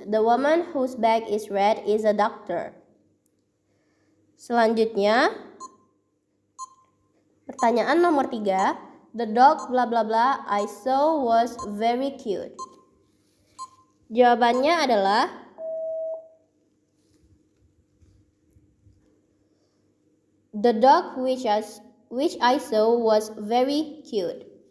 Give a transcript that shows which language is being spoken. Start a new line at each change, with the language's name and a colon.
English: The woman whose bag is red is a doctor.
Indonesian: Selanjutnya, pertanyaan nomor 3.
English: The dog blah blah blah I saw was very cute.
Indonesian: Jawabannya adalah
English: the dog which I saw was very cute.